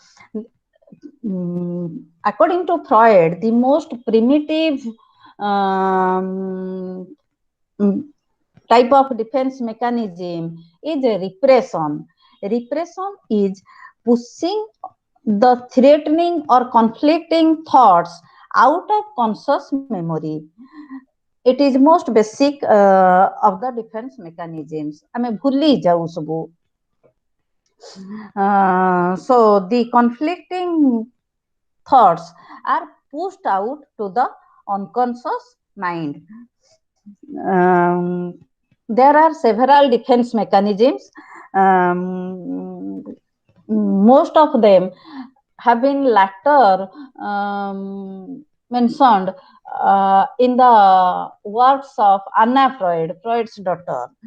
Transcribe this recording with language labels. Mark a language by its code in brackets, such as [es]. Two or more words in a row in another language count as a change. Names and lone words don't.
[en] According to Freud, the most primitive um, mm, type of defense mechanism is a repression. Repression is pushing the threatening or conflicting thoughts out of conscious memory. It is most basic of the defense mechanisms. [or] ଆମେ ଭୁଲି ଯାଉ ସବୁ. [en] So the conflicting thoughts are pushed out to the unconscious mind. There are several defense mechanisms. Most of them have been later mentioned in the works of Anna Freud, Freud's daughter.